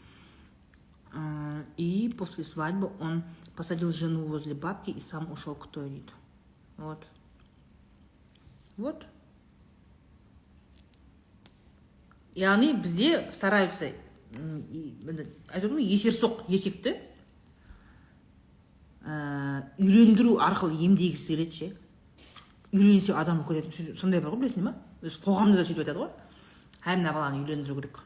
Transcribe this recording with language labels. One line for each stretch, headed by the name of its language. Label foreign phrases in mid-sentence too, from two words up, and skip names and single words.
Russian: И после свадьбы он посадил жену возле бабки и сам ушел к туалету. Вот. Вот.
Kazakh: Яғни бізде стараются есерсоқ еркекті үйлендіру арқылы емдегісі келеді ше. Үйленсе адам кетеді. Сондай бар ғой, білесің ба? Қоғамда да сөйтіп айтады ғой. Мына баланы үйлендіру керек.